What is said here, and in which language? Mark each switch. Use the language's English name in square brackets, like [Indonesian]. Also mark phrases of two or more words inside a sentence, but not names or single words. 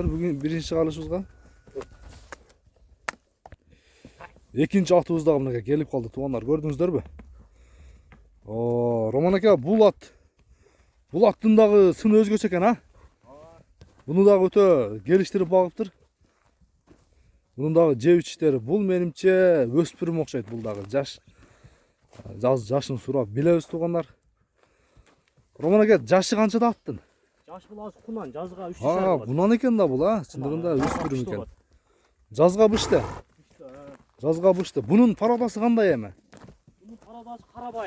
[Kyrgyz] Бүгүн биринчи чыгарылышыбызга. Экинчи атыбыз дагы мынеке келип калды тугандар, көрдүңүздөрбү? Роман ака, бул аттын дагы сыны өзгөчө экен, а? Буну дагы өтө келиштирип багыптыр. Бунун дагы жеп ичиштери. Бул менимче өспүрүм окшойт, бул дагы жаш. Yaşын сурап билебиз тугандар. Роман ака, жашы канчада аттын? Жаш бул азыр кунан, жазга 3 жашар. Кунан экен да бул, а? Чындыгында өспүрүм экен. Жазга бышты. Жазга бышты. Бунун пародасы кандай эми? Бунун пародасы Карабайыр.